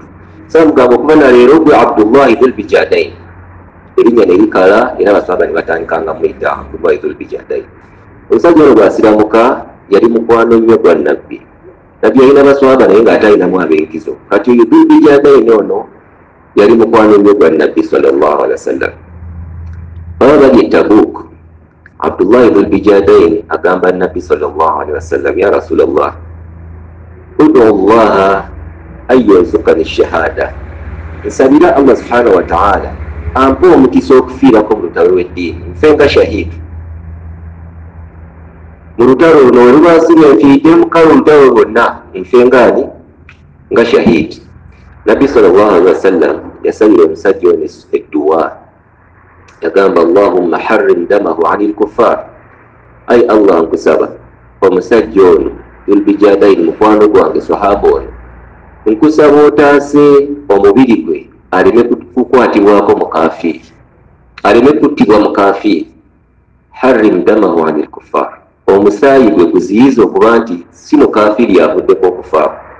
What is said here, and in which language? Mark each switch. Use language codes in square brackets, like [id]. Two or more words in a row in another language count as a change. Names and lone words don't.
[lg] So mugamba okuva na leero gwe Abdullahi Dhulbijadaini. Erinnya ne likala era abasahaba ne batandika nga muyita Abdullahi Dhulbijadaini. Omusajja ono bw'asiramuka yali mukwano nnyo gwa Nabbi. Nabbi yalina abasahaba naye ng'atayinamu ab'enkizo. Kati oyo Dhulbijadaini ono yali mukwano nnyo gwa Nabbi [ar] صلى الله عليه وسلم. [lg] Baba bali e Tabuk, Abdullahi Dhulbijadaini agamba Nabbi [ar] صلى الله عليه وسلم، يا رسول الله، ادع الله أن يرزقني الشهادة. [lg] Nsabira Allah [ar] سبحانه وتعالى [lg] ampe omukisa okufiirako mu lutalo lw'eddiini, nfe nga shahidi. Mu lutalo luno we lubasibye nfiidde mukalo olutalo lwonna, nfe ngaani? Nga shahidi. Nabbi [ar] صلى الله عليه وسلم [lg] yasabira omusajja ono edduwa, yagamba [ar] اللهم حرم دمه على الكفار. [lg] Ai Allah nkusaba omusajja ono Dhulbijadaini mukwano gwange, sahaba ono, nkusaba otaase omubiri gwe aleme kukwatibwako mukafiri, aleme kuttibwa mukafiri. [ar] حرم دمه على الكفار, [lg] omusaayi gwe guziyiza okuba nti si mukafiri yavuddeko okufaako.